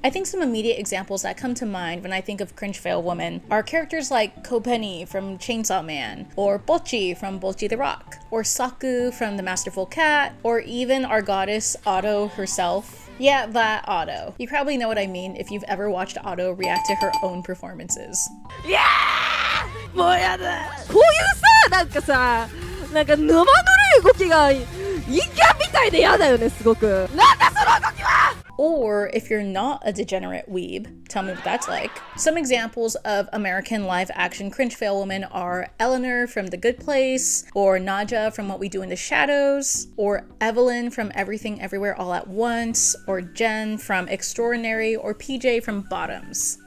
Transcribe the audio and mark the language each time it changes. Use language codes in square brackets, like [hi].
[en] I think some immediate examples that come to mind when I think of cringe fail woman are characters like Kopenny from Chainsaw Man, or Bocchi from Bocchi the Rock, or Saku from The Masterful Cat, or even our goddess Otto herself. Yeah, that Otto. You probably know what I mean if you've ever watched Otto react to her own performances. [ja] Yeah! もうやだ。こういうさ、なんかさ、なんか生ぬるい動きが陰キャみたいでやだよね、すごく。なんだその動きは! [en] Or if you're not a degenerate weeb, tell me what that's like. Some examples of American live-action cringe fail women are Eleanor from The Good Place, or Nadja from What We Do in the Shadows, or Evelyn from Everything Everywhere All at Once, or Jen from Extraordinary, or PJ from Bottoms.